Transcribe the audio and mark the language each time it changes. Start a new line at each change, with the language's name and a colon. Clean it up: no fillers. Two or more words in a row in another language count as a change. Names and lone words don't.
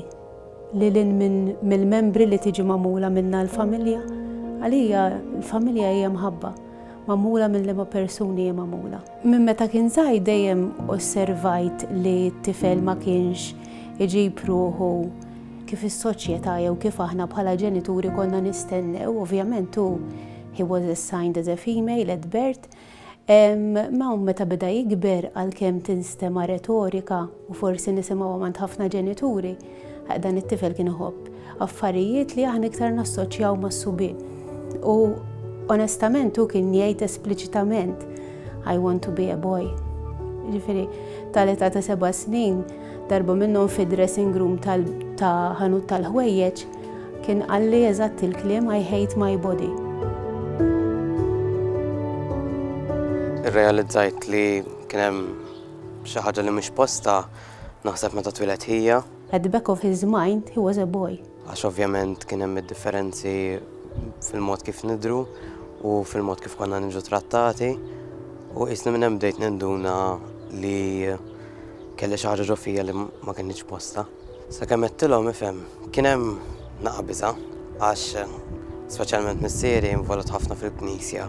Maltese: Li mill-membri li tiġi magħmula minna l-familja, għalija l-familja hija mħabba, magħmula minn liema persuni hija magħmula. Minn meta kien żgħir dejjem osservajt li t-tifel ma kienx iġib ruħu kif is-soċjetà jew kif aħna bħala ġenituri konna nistennew, ovvjament hu
English: he was assigned as a female at birth.
Maltese: Ma meta beda jikber għalkemm tinstema' retorika u forsi nisimgħu għand ħafna ġenituri, dan it-tifel kien iħobb affarijiet li aħna iktar nassoċjaw mas-subien. U onestament hu kien jgħid espliċitament
English: I want to be a boy.
Maltese: Ġifieri tal-età ta' 7 snin darba minnhom fid-
English: dressing room
Maltese: ta' ħanut tal-ħwejjeġ kien qalli eżatt il-kliem
English: I hate my body.
Maltese: Irrealizzajt li kien hemm xi ħaġa li mhix posta naħseb meta twilet hija.
English: At the back of his mind, he was a boy.
Maltese: Għax ovvjament kien hemm id-differenzi fil-mod kif nidru u fil-mod kif konna niġu trattati u isna minn hemm bdejt ninduna li kelli xi ħaġa ġo fija li ma kienx posta. Sakemm qedtilhom ifhem kien hemm naqa' biża' għax speċjalment missieri involut ħafna fil-Knisja.